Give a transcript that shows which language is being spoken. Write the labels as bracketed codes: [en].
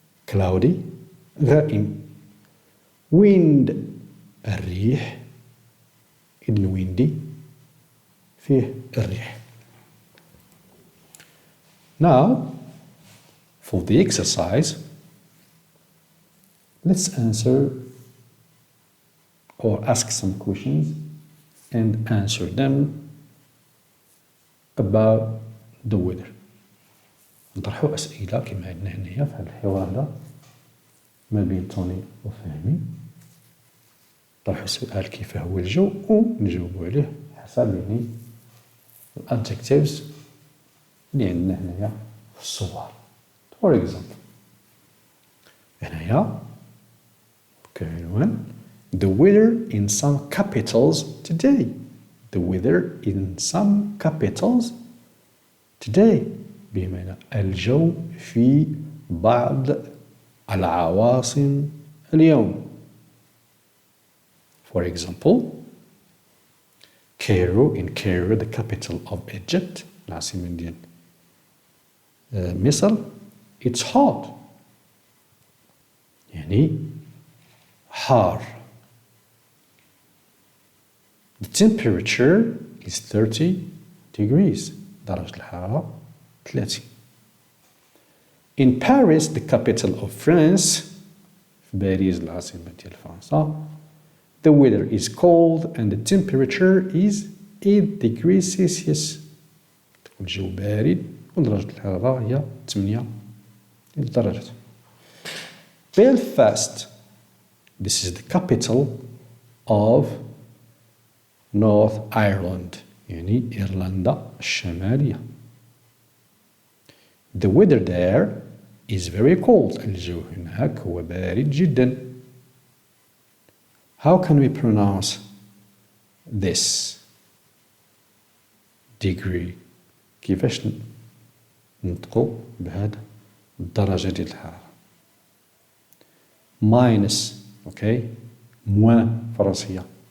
[en] cloudy غائم. [ar] wind الريح، إذن windy فيه الريح. [en] Now for the exercise Let's answer or ask some questions and answer them about the weather. [ar] نطرحوا أسئلة كما عندنا هنايا في هذا الحوار هذا ما بين توني وفهمي. نطرحوا سؤال كيف هو الجو ونجاوبوا عليه حسب يعني الادجectives اللي عندنا هنايا في الصور. [en] For example [ar] هنايا كعنوان [en] The weather in some capitals today. The weather in some capitals today. [ar] بمعنى الجو في بعض العواصم اليوم. [en] For example, Cairo, in Cairo, the capital of Egypt, [ar] العاصمة ديال مصر, [en] it's hot. [ar] يعني حار. [en] The temperature is 30 degrees. [ar] درجة الحرارة 30. [en] In Paris, the capital of France, [ar] في باريس العاصمة ديال فرنسا, [en] the weather is cold and the temperature is 8 degrees Celsius. [ar] الجو بارد ودرجة الحرارة هي 8 درجات. [en] Belfast, this is the capital of North Ireland, [ar] يعني إيرلندا الشمالية. [en] The weather there is very cold. [ar] الجو هناك هو بارد جدا. [en] How can we pronounce this degree? [ar] كيفاش ننطقوا بهذا الدرجة ديال الحرارة؟ [en] minus, okay, [ar] موان فرنسية.